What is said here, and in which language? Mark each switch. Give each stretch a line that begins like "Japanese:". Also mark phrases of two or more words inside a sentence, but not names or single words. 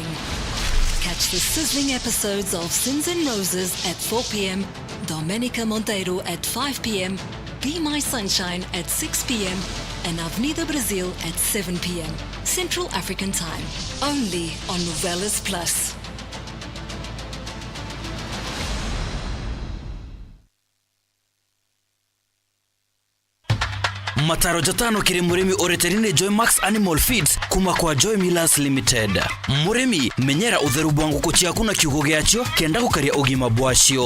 English: Catch the sizzling episodes of Sins and Roses at 4 p.m, Domenica Monteiro at 5 p.m, Be My Sunshine at 6 p.m, and Avenida Brazil at 7 p.m, Central African Time. Only on Novelas Plus.
Meru: Mataro jatano kiri murimi oreterine Joy Max Animal Feeds kuma kwa Joy Millers Limited. Murimi menyera utheru bwa nguku ciaku na kiugo giacio kenda gukaria ugima bwacio.